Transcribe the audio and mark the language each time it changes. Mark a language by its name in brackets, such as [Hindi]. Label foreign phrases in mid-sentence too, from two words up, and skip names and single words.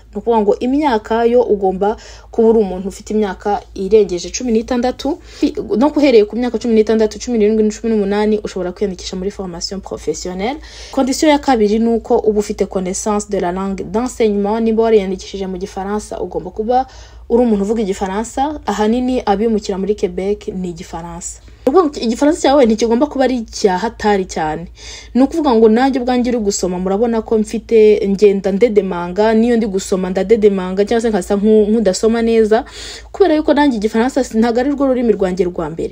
[French] Nous pouvons [Kinyarwanda] ngo imyaka yo ugomba kubura umuntu ufite imyaka irengeje 16, donc uhereye ku myaka 16, 17, 18 ushobora kwiyandikisha muri [French] formation professionnelle. [Kinyarwanda] Condition ya kabiri nuko uba ufite [French] connaissance de la langue d'enseignement. [Kinyarwanda] Nimba wariyandikishije mu Gifaransa ugomba kuba uri umuntu uvuga Igifaransa. Ahanini abimukira muri Quebec ni Igifaransa. Igifaransa cyawe ntikigomba kuba ari cyahatari cyane. No kuvuga ngo nanjye ubwanjye uri gusoma murabona ko mfite ngenda ndedemanga, niyo ndi gusoma ndadedemanga cyangwa se nkasa nk'udasoma neza, kubera yuko nanjye Igifaransa ntago ari rwo rurimi rwanjye rwa mbere.